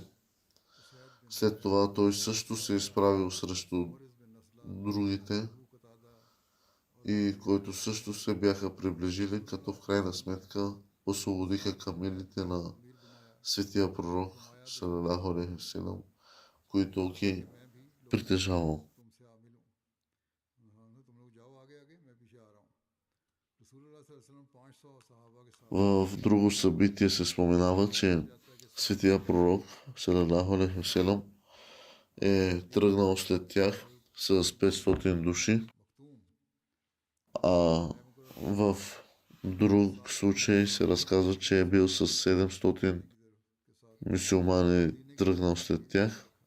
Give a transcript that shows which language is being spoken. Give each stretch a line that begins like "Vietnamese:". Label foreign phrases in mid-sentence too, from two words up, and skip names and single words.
Bulgarian: След това той също се изправил срещу другите, и които също се бяха приближили, като в крайна сметка освободиха камилите на светия пророк
Arabic: صلى الله عليه وسلم,
Bulgarian: които ги притежавал. В друго събитие се споменава, че светия пророк
Arabic: صلى الله عليه وسلم
Bulgarian: е тръгнал след тях с 500 души, а в друг случай се разказва, че е бил с 700 мюсюлмани, тръгнал след тях.